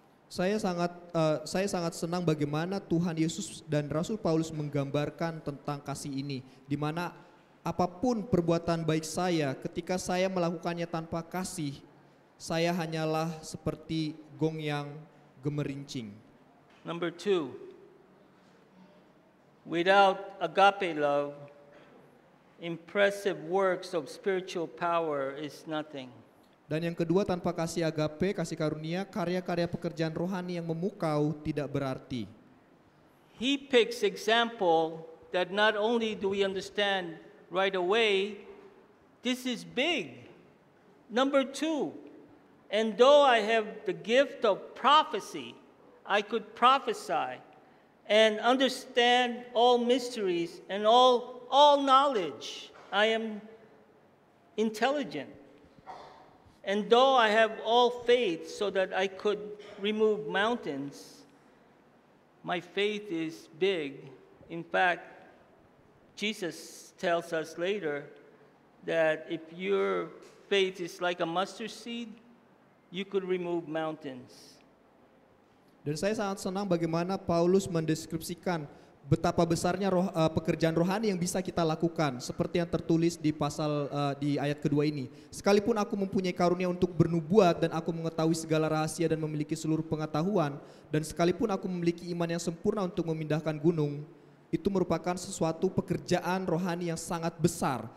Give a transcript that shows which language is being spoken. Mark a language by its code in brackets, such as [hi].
[id] Saya sangat senang bagaimana Tuhan Yesus dan Rasul Paulus menggambarkan tentang kasih ini, di mana apapun perbuatan baik saya, ketika saya melakukannya tanpa kasih, saya hanyalah seperti gong yang gemerincing. [en] Number 2, without agape love, impressive works of spiritual power is nothing. [id] Dan yang kedua, tanpa kasih agape, kasih karunia, karya-karya pekerjaan rohani yang memukau tidak berarti. [en] He picks example that not only do we understand right away, this is big. Number 2, and though I have the gift of prophecy, I could prophesy and understand all mysteries and all knowledge. I am intelligent. And though I have all faith so that I could remove mountains, my faith is big. In fact, Jesus tells us later that if your faith is like a mustard seed, you could remove mountains. [id] Dan saya sangat senang bagaimana Paulus mendeskripsikan betapa besarnya pekerjaan rohani yang bisa kita lakukan, seperti yang tertulis di di ayat kedua ini. Sekalipun aku mempunyai karunia untuk bernubuat dan aku mengetahui segala rahasia dan memiliki seluruh pengetahuan, dan sekalipun aku memiliki iman yang sempurna untuk memindahkan gunung, itu merupakan sesuatu pekerjaan rohani yang sangat besar.